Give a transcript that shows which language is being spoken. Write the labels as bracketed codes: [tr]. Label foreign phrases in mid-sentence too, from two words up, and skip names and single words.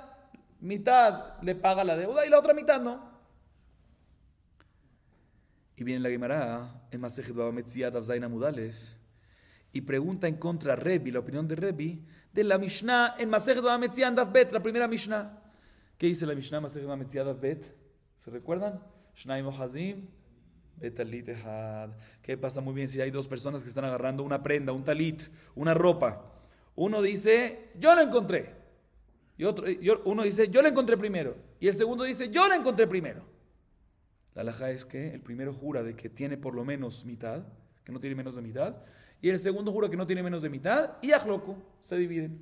[es] Mitad le paga la deuda y la otra mitad no. Y viene la Gemara en [he] מסכת בבא מציעא דף זיין עמוד אלף [es] y pregunta en contra Rebi, la opinión de Rebi, de la Mishnah en [he] מסכת בבא מציעא דף בית, [es] la primera Mishnah. ¿Qué dice la Mishnah en [he] מסכת בבא מציעא דף בית? [es] ¿Se recuerdan? [he] שנים אוחזין בטלית אחד. [es] ¿Qué pasa muy bien si hay dos personas que están agarrando una prenda, un talit, una ropa? Uno dice, yo lo encontré. Y uno dice, yo lo encontré primero. Y el segundo dice, yo lo encontré primero. La halajá es que el primero jura de que tiene por lo menos mitad, que no tiene menos de mitad, y el segundo jura que no tiene menos de mitad, y Yahloku, se dividen.